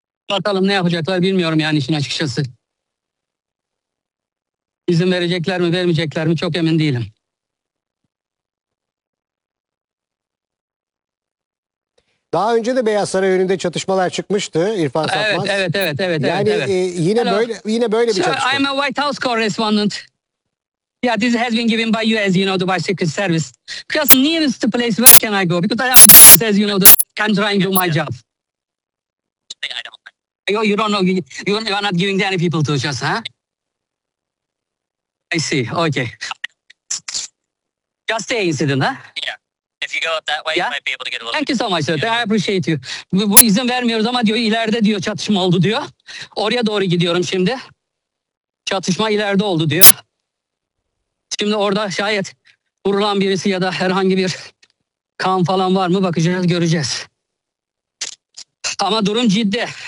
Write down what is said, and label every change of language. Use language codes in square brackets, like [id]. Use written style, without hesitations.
[tr] Bakalım ne yapacaklar bilmiyorum yani işin açıkçası. İzin verecekler mi vermeyecekler mi çok emin değilim. Daha önce de Beyaz Saray önünde çatışmalar çıkmıştı İrfan Sapmaz. Evet, evet, evet, evet. Yani evet, evet. Yine böyle bir çatışma. [en] Sir, I'm a White House correspondent. Yeah, this has been given by you, as you know, the White Secret Service. Because nearest to place, where can I go? Because I am, as you know, I'm trying to do my job. You don't know, you are not giving any people to us, huh? I see, okay. Just the incident, huh? Yeah. If you go up that way, yeah. You might be able to get a little Thank you so much, sir. Yeah. I appreciate you. [tr] Bu izin vermiyoruz ama diyor ileride diyor çatışma oldu diyor. Oraya doğru gidiyorum şimdi. Çatışma ileride oldu diyor. Şimdi orada şayet vurulan birisi ya da herhangi bir kan falan var mı bakacağız göreceğiz. Ama durum ciddi.